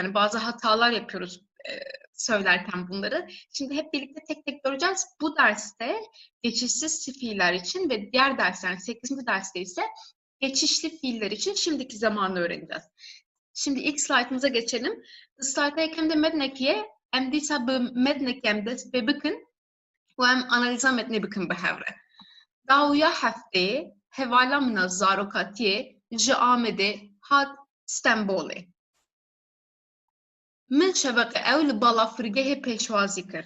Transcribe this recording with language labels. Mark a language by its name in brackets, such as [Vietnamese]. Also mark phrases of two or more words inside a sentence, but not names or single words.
[Turkish] Yani bazı hatalar yapıyoruz söylerken bunları. Şimdi hep birlikte tek tek göreceğiz. Bu derste geçişsiz fiiller için ve diğer dersler, 8. derste ise geçişli fiiller için şimdiki zamanı öğreneceğiz. Şimdi ilk slaytımıza geçelim. [Kurdish] Slaytdayken de mednekiye em dîsa bi mednekî em dest pê bikin û em analiza metnê bikin bi hevre. Dawiya hefteyê hevala min a zarokatiyê ji Amedê hat Stenbolê. Min şeveqê ew li balafirgehê pêşwazî kir.